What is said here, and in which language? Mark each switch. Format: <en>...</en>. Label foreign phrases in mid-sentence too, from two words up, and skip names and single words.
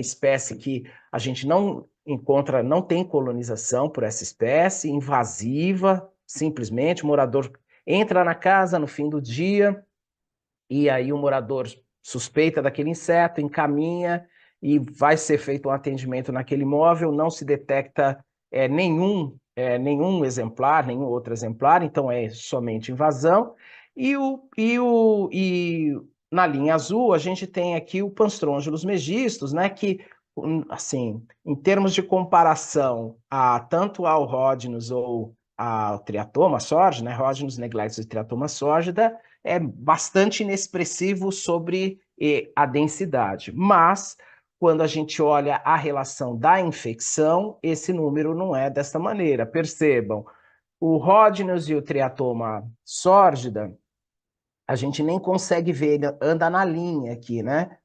<pt>espécie que a gente não encontra, não tem colonização por essa espécie, invasiva, simplesmente, o morador entra na casa no fim do dia, e aí o morador suspeita daquele inseto, encaminha e vai ser feito um atendimento naquele imóvel, não se detecta nenhum exemplar, nenhum outro exemplar, então é somente invasão. E na linha azul a gente tem aqui o Panstrongylos megistus, né, que, assim, em termos de comparação tanto ao Rhodnus ou ao Triatoma sórdida, né, Rhodnus neglectus e Triatoma sórdida, é bastante inexpressivo sobre a densidade, mas quando a gente olha a relação da infecção, esse número não é desta maneira. Percebam, o Rhodnus e o Triatoma sórdida, a gente nem consegue ver, ele anda na linha aqui, né?</pt>